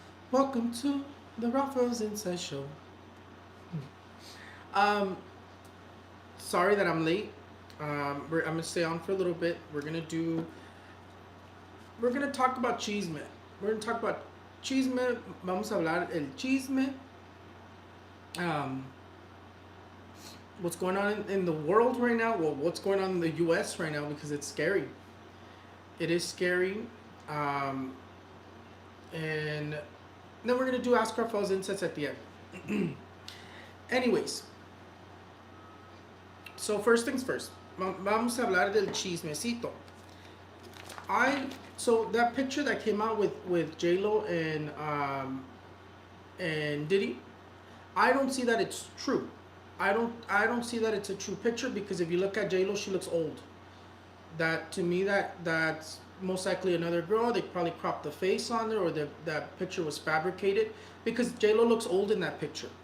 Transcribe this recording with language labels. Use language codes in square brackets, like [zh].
[en] Welcome to the Raphael's Inside Show. Um, Sorry that I'm late. I'm gonna stay on for a little bit. We're gonna talk about chisme. We're gonna talk about chisme. [es] Vamos a hablar el chisme. [en] What's going on in the world right now? Well, what's going on in the U.S. right now, because it's scary. It is scary. And then we're gonna do Ask Raphael's Insights at the end. Anyways, so first things first. [es] Vamos a hablar del chismecito. [en] So that picture that came out with J-Lo and Diddy, I don't see that it's true. I don't see that it's a true picture, because if you look at J-Lo, she looks old. That to me, that's most likely another girl. They probably cropped the face on there, or that picture was fabricated, because J-Lo looks old in that picture.